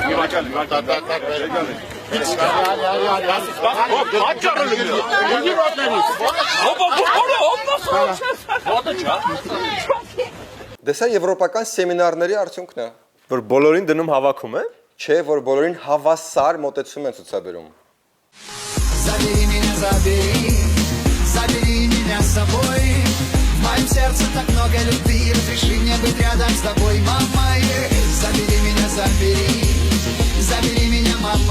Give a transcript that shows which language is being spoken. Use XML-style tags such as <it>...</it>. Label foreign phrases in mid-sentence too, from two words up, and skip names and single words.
<hy>Դեսա եվրոպական սեմինարների արդյունքն է, Որ բոլորին դնում հավաքում է։ չէ, որ բոլորին հավասար մոտեցում են ցուցաբերում։</hy> <ru>Забери меня, забери меня с собой. В моем сердце так много любви, разреши мне быть рядом с тобой, мама. Забери меня, забери меня, мама.</ru>